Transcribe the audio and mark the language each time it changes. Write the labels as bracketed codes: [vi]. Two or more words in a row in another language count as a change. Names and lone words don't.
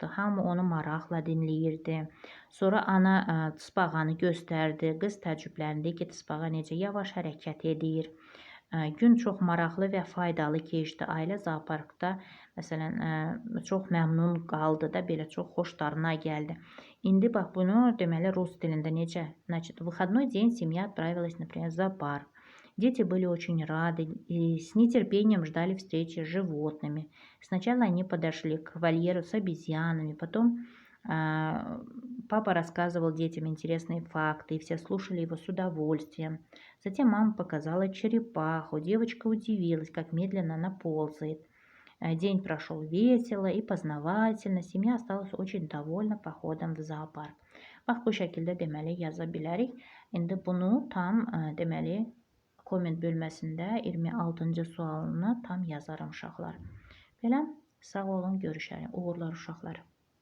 [az] Hamı onu maraqla dinləyirdi. Sonra ana tısbağanı göstərdi. Qız təəccübləndi ki, tısbağa necə yavaş hərəkət edir. Gün çox maraqlı və faydalı keçdi. Ailə zooparkda məsələn çox məmnun qaldı da, belə çox xoşlarına gəldi. İndi bax bunu deməli rus dilində necə? [ru] Значит, в выходной день семья отправилась, например, в зоопарк. Дети были очень рады и с нетерпением ждали встречи с животными. Сначала они подошли к вольеру с обезьянами, потом папа рассказывал детям интересные факты, и все слушали его с удовольствием. Затем мама показала черепаху. Девочка удивилась, как медленно она ползает. День прошел весело и познавательно. Семья осталась очень довольна походом в зоопарк. [az] Bax, bu şəkildə deməli yaza bilərik. İndi bunu tam deməli komment bölməsində 26-cı sualını tam yazarım uşaqlar. Belə, sağ olun, görüşərik. Uğurlar uşaqlar.